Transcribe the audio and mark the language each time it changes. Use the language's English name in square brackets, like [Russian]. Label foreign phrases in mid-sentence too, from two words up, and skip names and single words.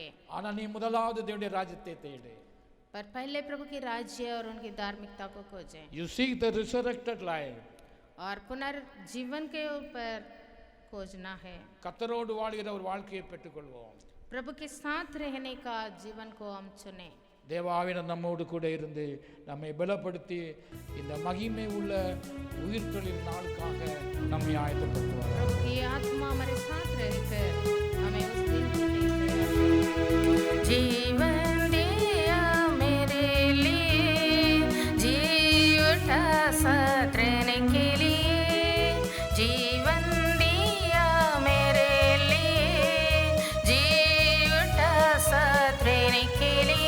[Tamil] ஆனால் நீ முதலாவது தேவனுடைய ராஜ்யத்தை தேடு. [Hindi] पर पहले प्रभु की राज्य और उनकी धार्मिकता को खोजें [English] You seek the resurrected life. [Hindi] और पुनर्जीवन के ऊपर खोजना है। [Tamil] கர்த்தரோடு வாழ்கிற ஒரு வாழ்க்கையை பெற்றுக்கொள்வோம். [Hindi] प्रभु के साथ रहने का जीवन को हम चुने। [Tamil] தேவ ஆவியானவர் நம்மோடு கூட இருந்து நம்மை பலப்படுத்தி இந்த மகிமை உள்ள உயிர்த்தெழுதலின் நாளுக்காக நம்மை ஆயத்தப்படுத்துவார். [Hindi] प्रभु की आत्मा हमारे साथ रहकर हमें उस दिन के लिए तैयार करे। जीवन दिया मेरे लिए, जी उठा साथ रहने के लिए। जीवन दिया मेरे लिए, जी उठा साथ रहने के लिए।